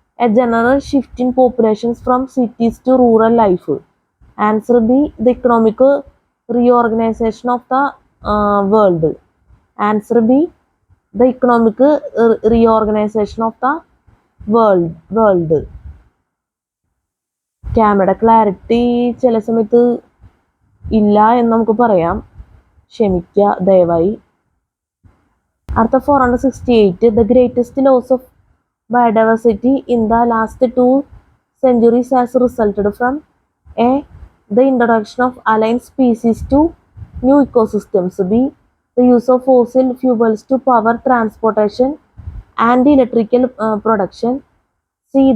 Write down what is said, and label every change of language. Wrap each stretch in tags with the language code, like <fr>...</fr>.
<en>A general shift in populations from cities to rural life. Answer B. The economic reorganization of the world. Answer B. The economic reorganization of the world.</en> <ml>ക്യാമറയുടെ clarity ചില സമയത്ത് ഇല്ല എന്ന് നമുക്ക് പറയാം, ക്ഷമിക്കുക ദയവായി. അടുത്ത 468.</ml> <en>The greatest loss of biodiversity in the last 2 centuries has resulted from A. The introduction of alien species to new ecosystems. B. The use of fossil fuels to power transportation and electrical production. C.</en>